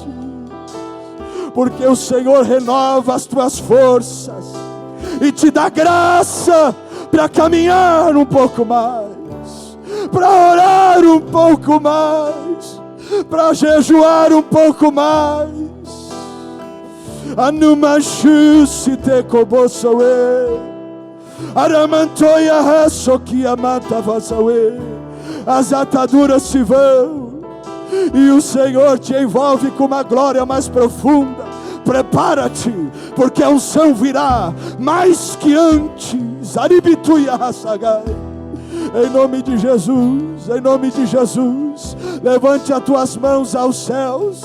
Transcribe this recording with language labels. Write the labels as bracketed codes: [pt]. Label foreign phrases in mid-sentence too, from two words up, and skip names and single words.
[pt] Porque o Senhor renova as tuas forças e te dá graça para caminhar um pouco mais, para orar um pouco mais, para jejuar um pouco mais. Anumashu se te cobosoe, aramantoia reço amata vasaue. As ataduras se vão e o Senhor te envolve com uma glória mais profunda. Prepara-te, porque a unção virá mais que antes. Aribituia Hassagai. Em nome de Jesus, em nome de Jesus, levante as tuas mãos aos céus.